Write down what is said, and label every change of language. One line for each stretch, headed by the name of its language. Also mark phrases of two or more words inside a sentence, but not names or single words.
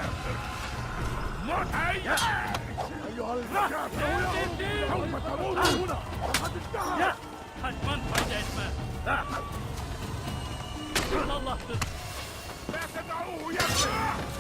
Arabic: أيها الكافرون سوف تموت هنا! لقد انتهى!
Turkish: Kaçman fayda etmez! Allah'tır!
Arabic: لا تدعوه يخرج!